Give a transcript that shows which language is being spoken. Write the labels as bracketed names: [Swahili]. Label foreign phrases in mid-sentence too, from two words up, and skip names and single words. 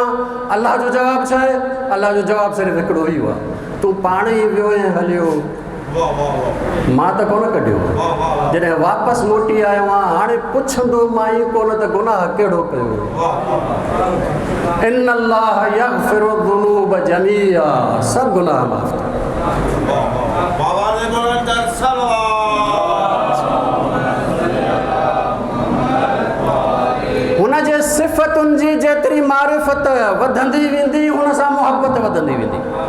[Sindhi] अल्लाह जो जवाबु छा आहे? अल्लाह जो जवाबु सिर्फ़ु हिकिड़ो ई आहे, तूं पाण ई वियो ऐं हलियो, मां त कोन कढियो। जॾहिं वापसि मोटी आयो आहियां, हाणे पुछंदो मां ई कोन त गुनाह कहिड़ो कयो। [Arabic] إن الله يغفر الذنوب جميعا, [Sindhi] सभु गुनाह माफ़। हुनजे सिफ़तुनि जी जेतिरी मारिफ़त वधंदी वेंदी, हुन सां मुहबत वधंदी वेंदी।